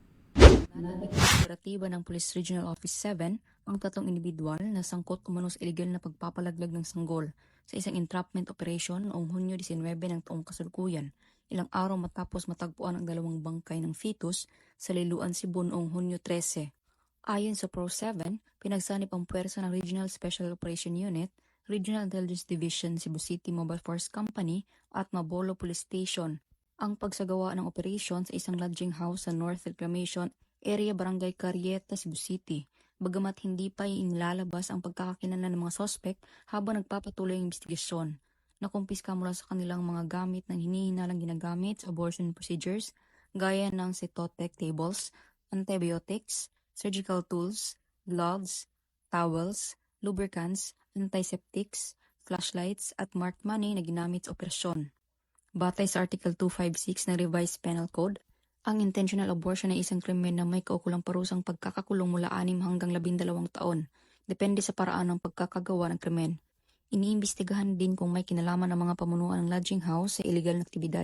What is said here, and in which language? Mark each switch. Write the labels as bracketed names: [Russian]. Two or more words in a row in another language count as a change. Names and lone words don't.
[Filipino] Nanatag ng operatiba ng Police Regional Office 7 ang 3 individual na sangkot umano sa iligal na pagpapalaglag ng sanggol sa isang [English] entrapment operation [Filipino] noong Hunyo 19 ng taong kasalukuyan. Ilang araw matapos matagpuan ang 2 bangkay ng fetus sa Liloan, Cebu noong Hunyo 13. Ayon sa Pro 7, pinagsanip ang puwersa ng Regional Special Operation Unit, Regional Intelligence Division, Cebu City Mobile Force Company at Mabolo Police Station ang pagsagawa ng operasyon sa isang lodging house sa North Reclamation Area, Barangay Carieta, Cebu City. Bagamat hindi pa inilalabas ang pagkakakilanlan ng mga sospek habang nagpapatuloy ang investigasyon. Nakumpiska mula sa kanilang mga gamit ng hinihinalang ginagamit sa [English] abortion procedures [Filipino] gaya ng [English] Cytotec tables, antibiotics, surgical tools, gloves, towels, lubricants, antiseptics, flashlights [Filipino] at [English] marked money [Filipino] na ginamit sa operasyon. Batay sa Article 256 ng Revised Penal Code, ang [English] intentional abortion [Filipino] ay isang krimen na may kaukulang parusang pagkakakulong mula 6 hanggang 12 taon, depende sa paraan ng pagkakagawa ng krimen. Iniimbestigahan din kung may kinalaman ng mga pamunuan ng lodging house sa iligal na aktibidad.